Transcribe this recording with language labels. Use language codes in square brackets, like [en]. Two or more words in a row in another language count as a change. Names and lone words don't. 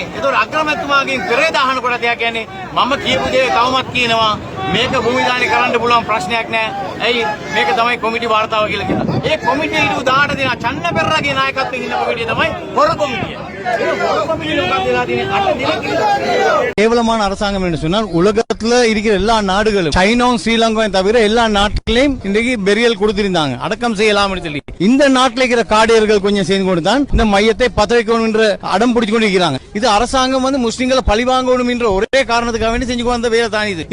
[si] ඒතකොට අග්‍රාමාත්‍යතුමාගෙන් පෙරේද අහනකොට එයා කියන්නේ මම කියපු දේ තවමත් කියනවා. මේක භූමි දාණය කරන්න පුළුවන් ප්‍රශ්නයක් නෑ. ඇයි මේක තමයි කොමිටි වාර්තාව කියලා කියනවා. ඒ කොමිටිය ඊට උදාහරණ දෙනවා. චන්න පෙරේරාගේ නායකත්වයෙන් ඉන්න කොමිටිය තමයි හොර කොමිටිය. ඒ හොර කොමිටිය මොකක්ද වෙලා තියෙන්නේ? 8 දිනක් [ta] கேவலமான அரசாங்கம் என்று சொன்னால் உலகத்துல இருக்கிற எல்லா நாடுகளும் சைனாவும் ஸ்ரீலங்காவும் தவிர எல்லா நாட்டிலையும் இன்றைக்கு பெரியல் கொடுத்திருந்தாங்க அடக்கம் செய்யலாம்னு சொல்லி. இந்த நாட்டில் இருக்கிற காடியர்கள் கொஞ்சம் சேர்ந்து கொண்டு தான் இந்த மையத்தை பத்த வைக்கணும் என்ற அடம் பிடிச்சு கொண்டு இருக்கிறாங்க. இது அரசாங்கம் முஸ்லிம்களை பழி வாங்கணும் என்ற ஒரே காரணத்துக்காக வேண்டி செஞ்சு வந்த வேலை தான் இது.